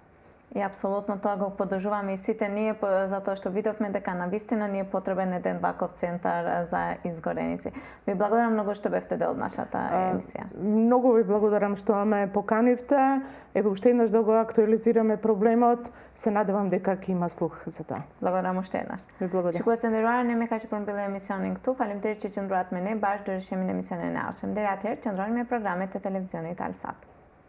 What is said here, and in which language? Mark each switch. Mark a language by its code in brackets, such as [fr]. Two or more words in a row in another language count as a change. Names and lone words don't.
[mk] И апсолутно тоа го поддржуваме и сите ние, затоа што видовме дека навистина ни е потребен еден ваков центар за изгореници. Ви благодарам многу што бевте дел од нашата емисија. Многу ви благодарам што ме поканивте. Еве уште еднаш да го актуализираме проблемот. Се надевам дека ќе има слух за тоа. Благодарам уште еднаш. Ви благодарам. [sq] Shikues të nderuar, ne me kaq përmbyllim emisionin këtu. Faleminderit që qëndruat me ne, bashkë do rishemi në emisionin e ardhshëm. Deri atëherë, qëndroni me programet e televizionit Alsat.